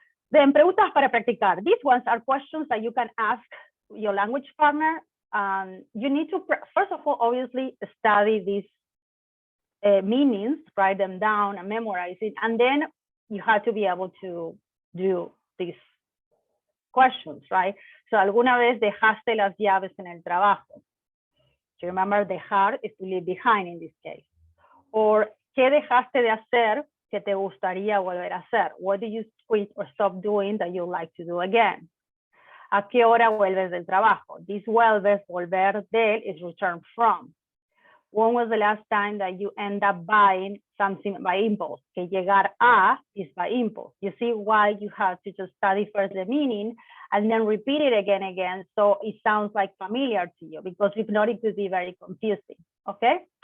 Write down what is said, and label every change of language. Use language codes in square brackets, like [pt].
[en] Then, [es] preguntas para practicar. [en] These ones are questions that you can ask your language partner. You need to, first of all, obviously study these meanings, write them down and memorize it. And then you have to be able to do these questions, right? [es] So, ¿alguna vez dejaste las llaves en el trabajo? [en] You remember dejar is to leave behind in this case. [es] Or, ¿qué dejaste de hacer que te gustaría volver a hacer? [en] What do you quit or stop doing that you like to do again? [es] ¿A qué hora vuelves del trabajo? [en] This vuelves, volver del, is return from. When was the last time that you end up buying something by impulse? Que llegar a is by impulse. You see why you have to just study first the meaning and then repeat it again, so it sounds like familiar to you, because if not, it could be very confusing, okay?